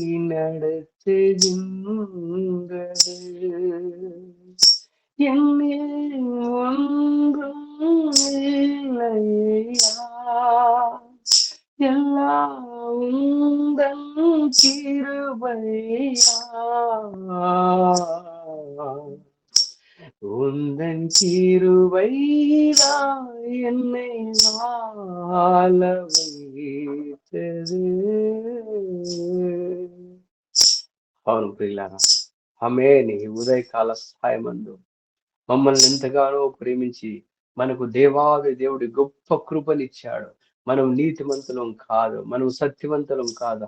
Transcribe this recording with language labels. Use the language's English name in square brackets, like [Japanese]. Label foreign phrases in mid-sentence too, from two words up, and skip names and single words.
[Tamil] நடத்துகின்றது, என்னில் ஒன்றும் இல்லையா, எல்லாம் உந்தன் கிருபையா, உந்தன் கிருபைதான் என்னை வாழ வைத்தது. [Telugu] అవును ప్రియులారా, ఆమేన్. ఈ ఉదయకాల సాయమందు మమ్మల్ని ఎంతగానో ప్రేమించి మనకు దేవాది దేవుడి గొప్ప కృపనిచ్చాడు. మనం నీతిమంతులం కాదు, మనం సత్యవంతులం కాదు.